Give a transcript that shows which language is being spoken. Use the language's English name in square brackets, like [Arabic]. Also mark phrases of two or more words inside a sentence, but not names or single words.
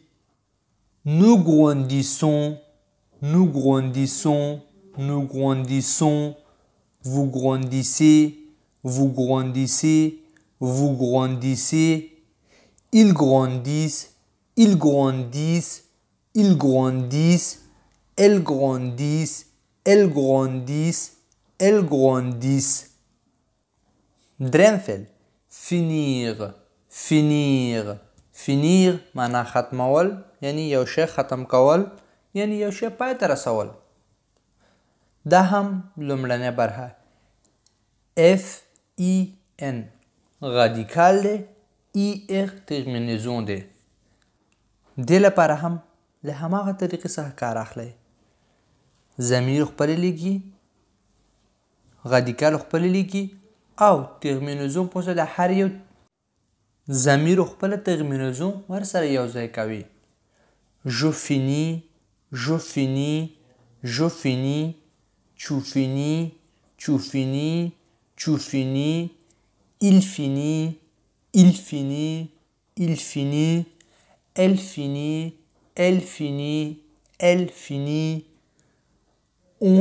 [French] nous grandissons. vous grandissez. ils grandissent. elles grandissent. [Pashto] دریم فعل finir معنا ختمول یعنی یو شی ختم کول یعنی یو شی پای ته رسول. دا هم لومړنۍ برخه FEN رادیکال دی ER ترمینزون دی. دې لپاره هم له هماغه طریقې څخه کار اخلئ. ضمیر خپل لیکي رادیکال خپل لیکي او ترمینزون په ځای د هر یو ضمیر خپل ترمینزون ورسره یو ځای کوي. [French] je finis. tu finis. il finit. il finit, elle finit, elle finit, elle finit, on